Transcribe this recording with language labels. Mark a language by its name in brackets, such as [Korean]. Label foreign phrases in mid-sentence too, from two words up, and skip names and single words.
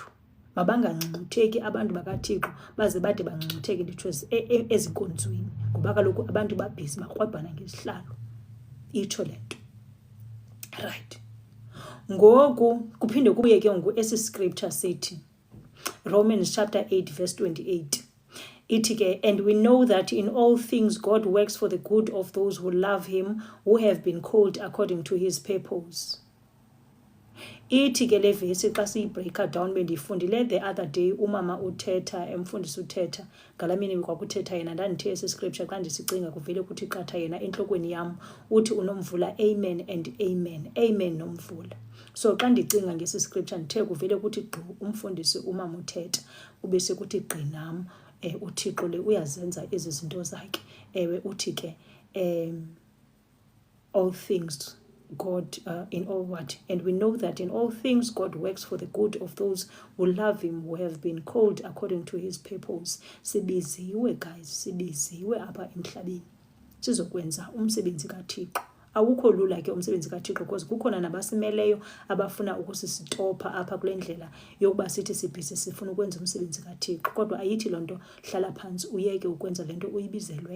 [Xhosa] Mabangangcumutheki abantu bakaThixo baze bade bangcumutheke nditho ezinkonzweni ngoba kaloku abantu babhizi bakrwebhana ngezihlalo. Itsho lento. Right. Ngoku kuphinde kubuye ke ngoku esi scripture sithi [English] Romans chapter 8 verse 28. [Xhosa] Ithi ke, [English] and we know that in all things God works for the good of those who love him, who have been called according to his purpose. [Xhosa] Ithi ke le verse xa siyibreaka down bendifundile [English] the other day [Xhosa] umama uthetha emfundisi uthetha ngalamini kwakuthetha yena ndandithe esi scripture xa ndisicinga kuvele kuthi qatha yena enhlokweni yam uthi uNomvula [English] amen and amen. [Xhosa] Amen Nomvula. So xa ndicinga ngesi scripture ndithe kuvele kuthi gqi umfundisi umama uthetha ube sekuthi gqi nam uThixo le uyazenza ezi zinto zakhe. Ewe uthi ke [English] all things God in all what, and we know that in all things God works for the good of those who love him, who have been called according to his purpose. [Xhosa] Sibiziwe guys, sibiziwe apha emhlabeni sizokwenza umsebenzi kaThixo. Awukho lula ke umsebenzi kaThixo because kukhona nabasimeleyo abafuna ukusisitopa apha kule ndlela yokuba sithi sibhizi sifuna ukwenza umsebenzi kaThixo. Kodwa ayithi lonto hlala phansi uyeke ukwenza lento uyibizelweyo.